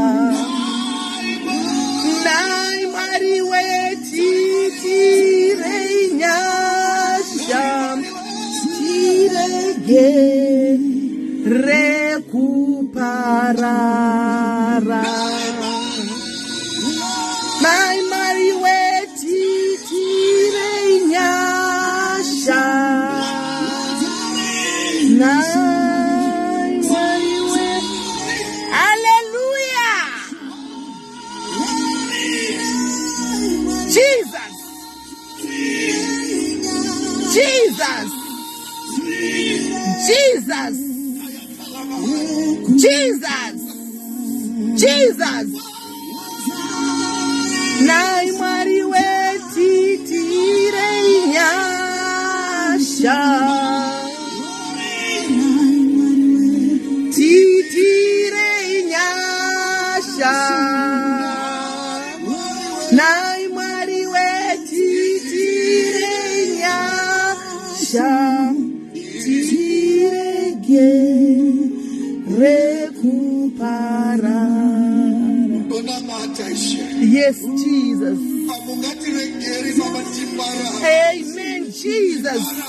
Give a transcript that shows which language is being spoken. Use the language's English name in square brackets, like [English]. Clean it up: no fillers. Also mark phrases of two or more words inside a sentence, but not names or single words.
[Shona] Nai Mwari we titire nyasha tirege rekuparara. Nai Mwari we titire nyasha, Nai Mwari we. [English] Hallelujah. Jesus. Jesus. Jesus. Jesus. Jesus. [Shona] Nai Mwari we titire nyasha, titire nyasha. Nai Mwari we titire nyasha tirege rekuparara. [English] Yes, Jesus. Amen, Jesus.